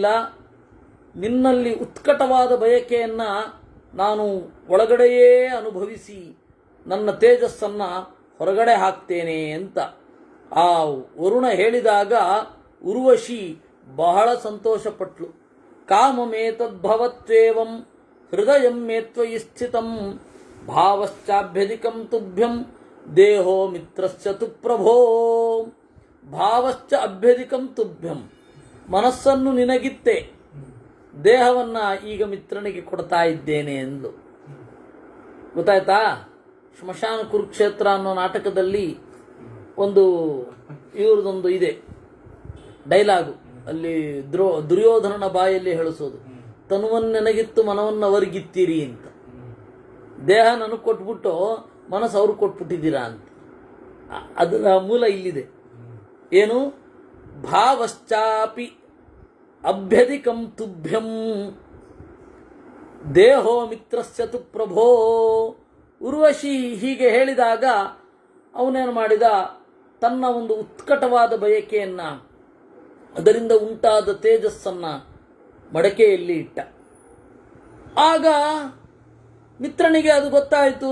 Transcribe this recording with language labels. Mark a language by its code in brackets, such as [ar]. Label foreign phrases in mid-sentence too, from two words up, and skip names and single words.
[kn] ನಿನ್ನಲ್ಲಿ ಉತ್ಕಟವಾದ ಬಯಕೆಯನ್ನು ನಾನು ಒಳಗಡೆಯೇ ಅನುಭವಿಸಿ ನನ್ನ ತೇಜಸ್ಸನ್ನು ಹೊರಗಡೆ ಹಾಕ್ತೇನೆ ಅಂತ ಆ ವರುಣ ಹೇಳಿದಾಗ ಉರ್ವಶಿ ಬಹಳ ಸಂತೋಷಪಟ್ಲು. [sa] ಕಾಮಮೇತದ್ಭವತ್ವೇವಂ ಹೃದಯಂ ಮೇತ್ವಯಿ ಸ್ಥಿತಂ ಭಾವಶ್ಚಾಭ್ಯಧಿಕಂ ತುಭ್ಯಂ ದೇಹೋ ಮಿತ್ರಸ್ಯ ತು ಪ್ರಭೋ. ಭಾವಶ್ಚ ಅಭ್ಯಧಿಕಂ ತುಭ್ಯಂ, [kn] ಮನಸ್ಸನ್ನು ನಿನಗಿತ್ತೆ, ದೇಹವನ್ನು ಈಗ ಮಿತ್ರನಿಗೆ ಕೊಡ್ತಾ ಇದ್ದೇನೆ ಎಂದು. ಗೊತ್ತಾಯ್ತಾ? ಶ್ಮಶಾನ ಕುರುಕ್ಷೇತ್ರ ಅನ್ನೋ ನಾಟಕದಲ್ಲಿ ಒಂದು ಇವ್ರದೊಂದು ಇದೆ ಡೈಲಾಗು, ಅಲ್ಲಿ ದುರ್ಯೋಧನನ ಬಾಯಲ್ಲಿ ಹೇಳಿಸೋದು, ತನುವನ್ನೆನಗಿತ್ತು ಮನವನ್ನು ಅವರಿಗಿತ್ತೀರಿ ಅಂತ. ದೇಹ ನನಗೆ ಕೊಟ್ಬಿಟ್ಟು ಮನಸ್ಸು ಅವ್ರು ಕೊಟ್ಬಿಟ್ಟಿದ್ದೀರಾ ಅಂತ. ಅದರ ಮೂಲ ಇಲ್ಲಿದೆ. ಏನು? [sa] ಭಾವಶ್ಚಾಪಿ ಅಭ್ಯಧಿಕಂ ತುಭ್ಯಂ ದೇಹೋ ಮಿತ್ರಸ್ಯ ತು ಪ್ರಭೋ. [kn] ಉರ್ವಶಿ ಹೀಗೆ ಹೇಳಿದಾಗ ಅವನೇನು ಮಾಡಿದ, ತನ್ನ ಒಂದು ಉತ್ಕಟವಾದ ಬಯಕೆಯನ್ನು, ಅದರಿಂದ ಉಂಟಾದ ತೇಜಸ್ಸನ್ನು ಮಡಕೆಯಲ್ಲಿ ಇಟ್ಟ. ಆಗ ಮಿತ್ರನಿಗೆ ಅದು ಗೊತ್ತಾಯಿತು.